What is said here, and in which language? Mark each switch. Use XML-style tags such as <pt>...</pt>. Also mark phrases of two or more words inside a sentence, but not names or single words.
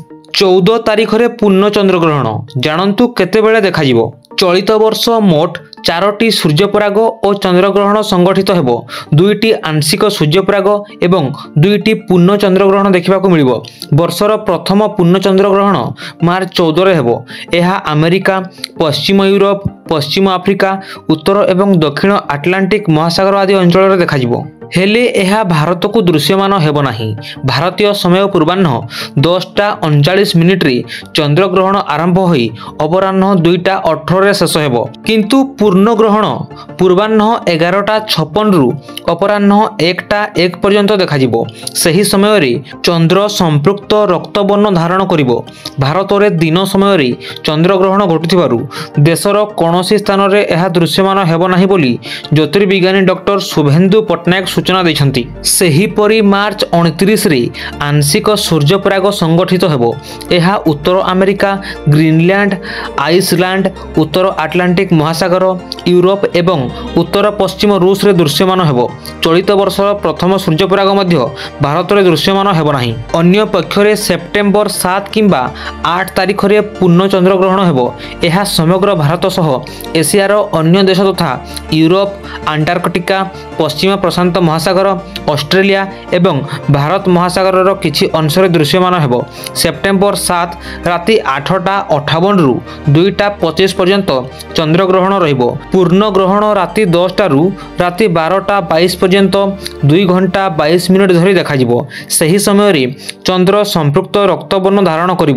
<or>14 ତାରିଖ ରେ ପୂର୍ଣ୍ଣ ଚନ୍ଦ୍ରଗ୍ରହଣ ଜାଣନ୍ତୁ କେତେ ବେଳେ ଦେଖା ଯିବ। ଚଳିତ ବର୍ଷ ମୋଟ 4ଟି ସୂର୍ଯ୍ୟପରାଗ ଓ ଚନ୍ଦ୍ରଗ୍ରହଣ ସଂଘଟିତ ହେବ। 2ଟି ଆଂଶିକ ସୂର୍ଯ୍ୟପରାଗ ଏବଂ 2ଟି ପୂର୍ଣ୍ଣ ଚନ୍ଦ୍ରଗ୍ରହଣ ଦେଖା ମିଳିବ। ବର୍ଷର ପ୍ରଥମ ପୂର୍ଣ୍ଣ ଚନ୍ଦ୍ରଗ୍ରହଣ ମାର୍ଚ୍ଚ 14 ରେ ହେବ। ଏହା ଆମେରିକା, ପଶ୍ଚିମ ୟୁରୋପ, ପଶ୍ଚିମ ଆଫ୍ରିକା, ଉତ୍ତର ଏବଂ ଦକ୍ଷିଣ ଆଟଲାଣ୍ଟିକ ମହାସାଗର ଆଦି ଅଞ୍ଚଳ ଦେଖା ଯିବ। ହେଲେ ଏହା ଭାରତ କୁ ଦୃଶ୍ୟମାନ ହେବ ନାହିଁ। ଭାରତୀୟ ସମୟ ପୂର୍ବାହ୍ନ 10:39 ରେ ଚନ୍ଦ୍ରଗ୍ରହଣ ଆରମ୍ଭ ହୋଇ ଅପରାହ୍ନ 2:18 ରେ ଶେଷ ହେବ। କିନ୍ତୁ ପୂର୍ଣ୍ଣ ଗ୍ରହଣ ପୂର୍ବାହ୍ନ 11:56 ରୁ ଅପରାହ୍ନ 1:01 ପର୍ଯ୍ୟନ୍ତ ଦେଖା ଯିବ। ସେହି ସମୟ ରେ ଚନ୍ଦ୍ର ସମ୍ପୃକ୍ତ ରକ୍ତବର୍ଣ୍ଣ ଧାରଣ କରିବ। ଭାରତ ରେ ଦିନ ସମୟ ରେ ଚନ୍ଦ୍ରଗ୍ରହଣ ଘଟୁଥିବାରୁ ଦେଶର କୌଣସି ସ୍ଥାନ ରେ ଏହା ଦୃଶ୍ୟମାନ ହେବ ନାହିଁ ବୋଲି ଜ୍ୟୋତିର୍ବିଜ୍ଞାନୀ ଡକ୍ଟର ଶୁଭେନ୍ଦୁ ପଟ୍ଟନାୟକ ସୂଚନା ଦେଇଛନ୍ତି। ସେହି ପରି ମାର୍ଚ୍ଚ 29 ରେ ଆଂଶିକ ସୂର୍ଯ୍ୟପରାଗ ସଂଘଟିତ ହେବ। ଏହା ଉତ୍ତର ଆମେରିକା, ଗ୍ରୀନଲ୍ୟାଣ୍ଡ, ଆଇସଲ୍ୟାଣ୍ଡ, ଉତ୍ତର ଆଟଲାଣ୍ଟିକ ମହାସାଗର, ୟୁରୋପ ଏବଂ ଉତ୍ତର ପଶ୍ଚିମ ରୁଷ ରେ ଦୃଶ୍ୟମାନ ହେବ। ଚଳିତ ବର୍ଷର ପ୍ରଥମ ସୂର୍ଯ୍ୟପରାଗ ମଧ୍ୟ ଭାରତ ରେ ଦୃଶ୍ୟମାନ ହେବ ନାହିଁ। ଅନ୍ୟ ପକ୍ଷରେ ସେପ୍ଟେମ୍ବର 7 କିମ୍ବା 8 ତାରିଖ ରେ ପୂର୍ଣ୍ଣ ଚନ୍ଦ୍ରଗ୍ରହଣ ହେବ। ଏହା ସମଗ୍ର ଭାରତ ସହ ଏସିଆର ଅନ୍ୟ ଦେଶ ତଥା ୟୁରୋପ, ଆଣ୍ଟାର୍କଟିକା, ପଶ୍ଚିମ ପ୍ରଶାନ୍ତ ମହାସାଗର, ଅଷ୍ଟ୍ରେଲିଆ ଏବଂ ଭାରତ ମହାସାଗର କିଛି ଅଂଶ ରେ ଦୃଶ୍ୟମାନ ହେବ। ସେପ୍ଟେମ୍ବର 7 ରାତି 8:58 ରୁ 2:25 ପର୍ଯ୍ୟନ୍ତ ଚନ୍ଦ୍ରଗ୍ରହଣ ରହିବ। ପୂର୍ଣ୍ଣ ଗ୍ରହଣ ରାତି 10 ରୁ ରାତି 12:22 ପର୍ଯ୍ୟନ୍ତ 2 ଘଣ୍ଟା 22 ମିନିଟ ଧରି ଦେଖା ଯିବ। ସେହି ସମୟ ରେ ଚନ୍ଦ୍ର ସମ୍ପୃକ୍ତ ରକ୍ତବର୍ଣ୍ଣ ଧାରଣ କରିବ।</or>